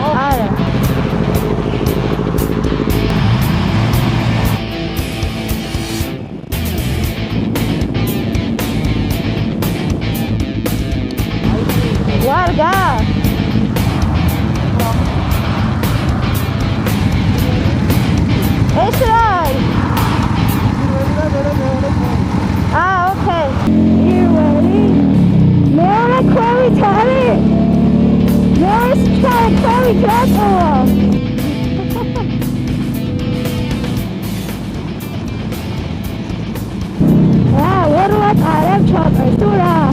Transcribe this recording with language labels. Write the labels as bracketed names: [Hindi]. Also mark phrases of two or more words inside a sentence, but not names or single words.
[Georgian] არა. ვარგა. ეს რა? [English] okay. You ready? [Georgian] მეორე ქვევით არის. მეორე ქვევით რატოა? ვერ ვატარებ ჩოპერს თუ რა?